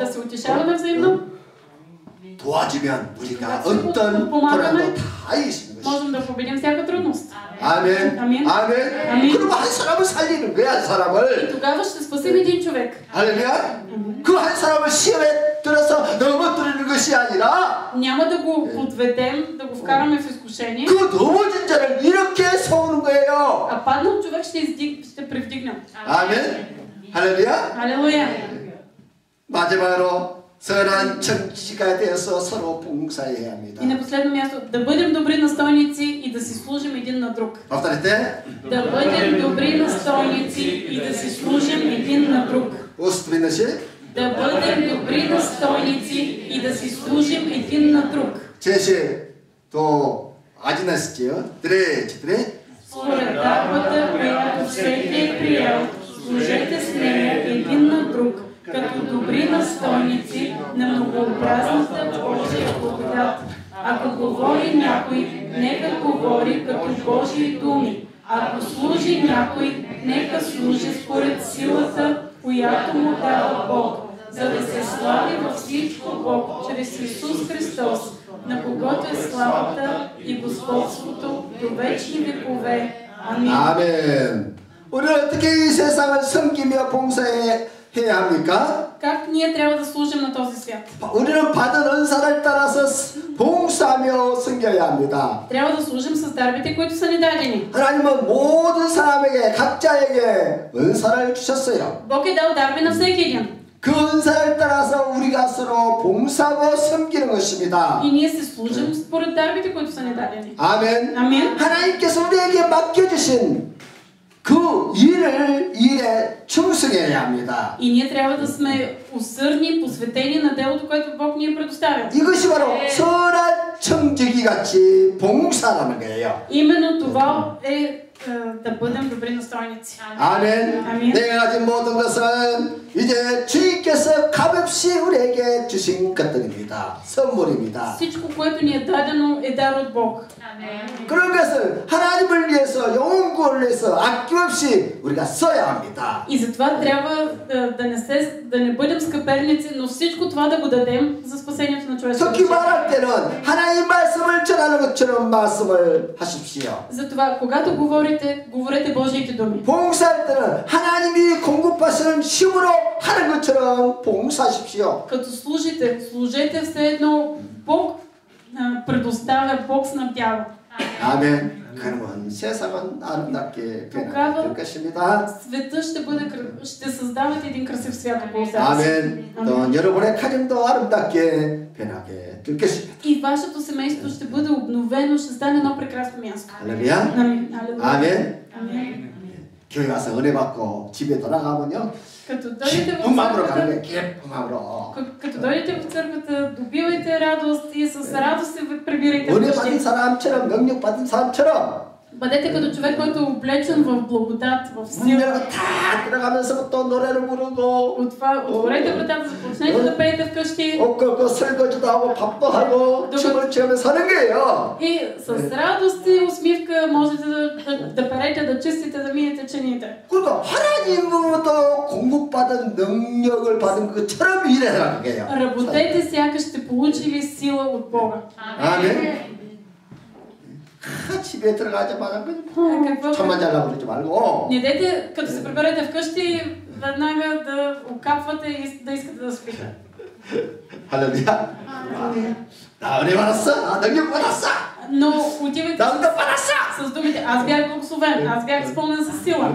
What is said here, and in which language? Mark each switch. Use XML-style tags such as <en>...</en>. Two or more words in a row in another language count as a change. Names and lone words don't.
<bg>Да се утешаваме взаимно.</bg> <ko>도와주면 우리가 어떤 고난도 다 있습니다.</ko> <bg>Можем да победим всяка трудност.</bg> <ko>아멘. 아멘. 아멘. 아멘. 그리고 한 사람을 살리는 거야, 한 사람을.</ko> <bg>Тогава ще спасим един човек.</bg> <ko>할렐루야. 그 한 사람을 시험에 들어서 넘어뜨리는 것이 아니라</ko> <bg>Няма да го подведем, да го вкараме в изкушение.</bg> <ko>그 넘어진 자를 이렇게 세우는 거예요.</ko> <bg>А паднал човек ще привдигнем.</bg> <ko>아멘. 할렐루야.</ko> <bg>Алелуя.</bg> <ko>마지막으로 선한 청지가 되어서 서로 봉사해야 합니다.</ko> <bg>И на последно място, да бъдем добри настойници и да си служим един на друг. повторите. Да бъдем добри настойници и да си служим един на друг. 오스트리너시 Да бъдем добри настойници и да си служим един на друг. 제시 또 아지나시지요. 드레. Според дарбата, която всеки е приел, служете с нея един на друг, като добри настойници на многообразната Божия благодат. Ако говори някой, нека говори като Божии думи. Ако служи някой, нека служи според силата, която му дава Бог, за да се слави във всичко Бог чрез Исус Христос, на когото е славата и господството до вечни векове. Амин.</bg> <ko>아멘. 우리는 어떻게 이 세상을 섬기며 봉사해야 합니까?</ko> <bg>Как ние трябва да служим на този свят?</bg> <ko>우리는 받은 은사를 따라서 봉사하며 섬겨야 합니다.</ko> <bg>Трябва да служим с дарбите, които са ни дадени.</bg> <ko>하나님은 모든 사람에게 각자에게 은사를 주셨어요.</ko> <bg>Бог е дал дарби на всеки един.</bg> <ko>그 은사를 따라서 우리가 서로 봉사하고 섬기는 것입니다.</ko> <bg>И ние се служим според дарбите, които са ни дадени.</bg> <ko>아멘.</ko> <bg>Амин.</bg> <ko>하나님께서 우리에게 맡겨주신 그 일에 충성해야 합니다.</ko> <bg>И ние трябва да сме усърдни, посветени на делото, което Бог ни е предоставил.</bg> <ko>이것이 바로 선한 청지기 같이 봉사라는 거예요.</ko> <bg>Именно това е да бъдем добри настойници.</bg> <ko>아멘. 아멘. 내가 가진 모든 것은 이제 주님께서 값없이 우리에게 주신 것들입니다. 선물입니다.</ko> <bg>Всичко, което ни е дадено, е дар от Бог.</bg> <ko>그런 것을 하나님을 위해서 영혼구원을 위해서 아낌없이 우리가 써야 합니다.</ko> <bg>И затова трябва да не бъдем скъперници, но всичко това да го дадем за спасението на човешката</bg> <ko>특히</ko> <bg>душа.</bg> <ko>말할 때는 하나님 말씀을 전하는 것처럼 말씀을 하십시오.</ko> <bg>Затова, когато говорете Божиите думи.</bg> <ko>봉사할 때는 하나님이 공급하시는 힘으로 하는 것처럼 봉사하십시오.</ko> <bg>Като служете все едно Бог предоставя, Бог снабдява.</bg> <ko>아멘. 그러면 세상은 아름답게 변화될 것입니다.</ko> <bg>Света ще създават един красив свят около себе си.</bg> <ko>아멘. 또 여러분의 가정도 아름답게 변하게 될 것입니다.</ko> <bg>И вашето семейство ще бъде обновено, ще стане едно прекрасно място.</bg> <ko>할렐루야.</ko> <bg>Амин.</bg> <ko>아멘.</ko> <bg>Амин.</bg> <ko>교회 와서 은혜 받고 집에 돌아가면요.</ko> <bg>Като дойдете</bg> <ko>기쁜 마음으로</ko> <bg>в</bg> <ko>가는</ko> <bg>църквата,</bg> <ko>거예요. 기쁜 마음으로.</ko> <bg>като дойдете в църквата, добивайте радост и с радост се прибирайте</bg> <ko>은혜</ko> <bg>вкъщи.</bg> <ko>받은 사람처럼 능력 받은 사람처럼</ko> <bg>Бъдете като човек, който е облечен в благодат, в сила.</bg> <ko>문열고 다 들어가면서 또 노래를 부르고</ko> <bg>Отворете вратата, започнете да пеете вкъщи.</bg> <ko>옷걸고 설거지도 하고 밥도 하고 춤을 추면서 사는 거예요.</ko> <bg>И с радост и усмивка можете да перете, да чистите, да миете чините.</bg> <ko>그리고 하나님으로부터 공급받은 능력을 받은 것처럼 일해라 그게요.</ko> <bg>Работете сякаш сте получили сила от Бога.</bg> <ko>아멘. 집에 들어가자마자 잠만 자려고 그러지 말고.</ko> <bg>Не дайте, като се приберете вкъщи, веднага да окапвате и да искате да спите.</bg> <ko>할렐루야. 나 은혜 받았어. 나 능력 받았어.</ko> <bg>Но отивайте</bg> <ko>나 응답 받았어.</ko> <bg>с думите: аз бях благословен, аз бях изпълнен със сила.</bg>